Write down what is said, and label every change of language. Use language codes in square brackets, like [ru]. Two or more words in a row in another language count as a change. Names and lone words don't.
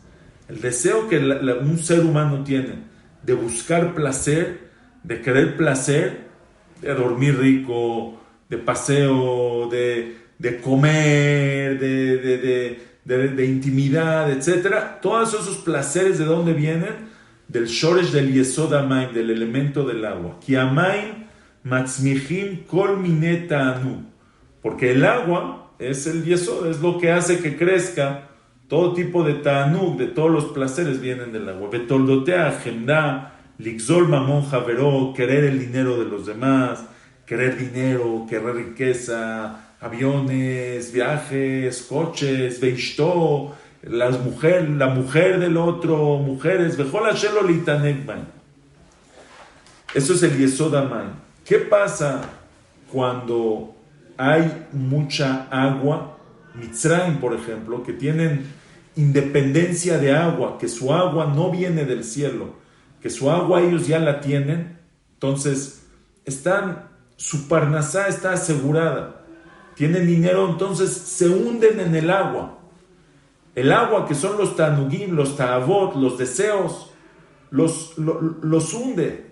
[es] El deseo que un ser humano tiene de buscar placer, de querer placer, de dormir rico, de paseo, de comer, de intimidad, etc. Todos esos placeres, ¿de dónde vienen? Del shoresh del [he] יסוד המים, [es] del elemento del agua. [he] כי המים מצמיחים כל מיני תענוג. [es] Porque el agua es el yesod, es lo que hace que crezca todo tipo de ta'anug, de todos los placeres vienen del agua. [he] בתולדותיה חמדה ליקח ממון חברו, [es] querer el dinero de los demás, querer dinero, querer riqueza, aviones, viajes, coches, veishto, la mujer del otro, mujeres, [he] וכל שלו ליתנקבן. [es] Eso es el [he] יסוד המים. [es] ¿Qué pasa cuando hay mucha agua? Mitzrayim, por ejemplo, que tienen independencia de agua, que su agua no viene del cielo, que su agua ellos ya la tienen, entonces su parnasá está asegurada, tienen dinero, entonces se hunden en el agua, que son los tanugim, los ta'avot, los deseos, los hunde.